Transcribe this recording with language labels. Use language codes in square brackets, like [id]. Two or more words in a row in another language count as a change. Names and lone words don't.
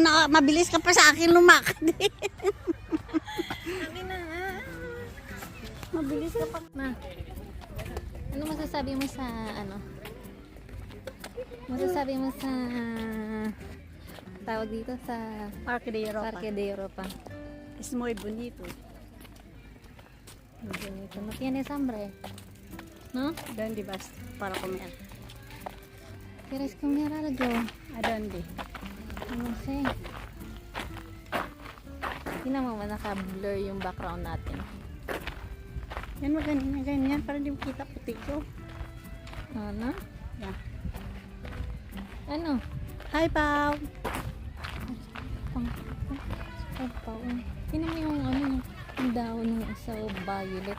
[tl] Mabilis ka pa sa akin lumakad. Sabi na nga. Mabilis ka pa. Ma, ano masasabi mo sa ano? Masasabi mo sa tawag dito sa Parque de Europa. Parque de Europa. [es] Es muy bonito. Bonito. No tienes hambre. No? ¿Dónde vas para comer? ¿Quieres comer algo? ¿A dónde? No sé. [tl] Tingnan mo man naka-blur yung background natin. Yan mo ganyan para di makita puti ko. Ano? Yeah. Ano? Hi, Pao! Tingnan mo yung ano, yung dahon ng isa o violet.